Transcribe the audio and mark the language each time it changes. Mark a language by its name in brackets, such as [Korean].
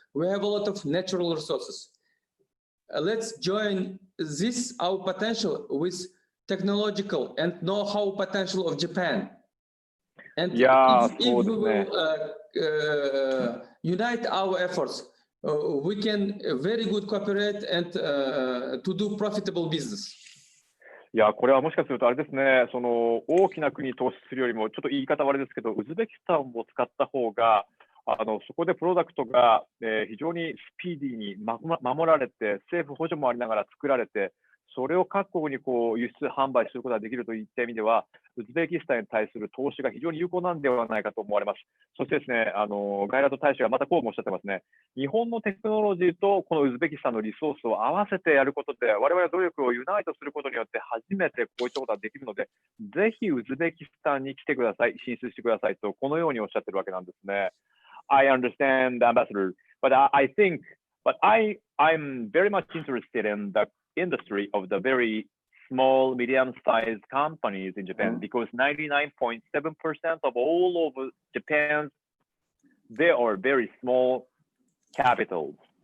[English] We have a lot of natural resources. Let's join this, our potential, with technological and know-how potential of Japan. And if we will unite our efforts, we can very good cooperate and to do profitable business. [Japanese] いや、これはもしかするとあれですね、その大きな国に投資するよりも、ちょっと言い方悪いですけど、ウズベキスタンを使った方が、そこでプロダクトが、非常にスピーディーに守られて、政府補助もありながら作られて、それを各国に輸出販売することができるといった意味では、ウズベキスタンに対する投資が非常に有効なんではないかと思われます。そしてですね、ガイラト大使がまたこうもおっしゃってますね。日本のテクノロジーとこのウズベキスタンのリソースを合わせてやることで、我々は努力をユナイトすることによって初めてこういったことができるので、ぜひウズベキスタンに来てください、進出してくださいと、このようにおっしゃってるわけなんですね。 [English] I understand, Ambassador, but I'm very much interested in the industry of the very small, medium-sized companies in Japan because 99.7% of all of Japan's, they are very small capitals.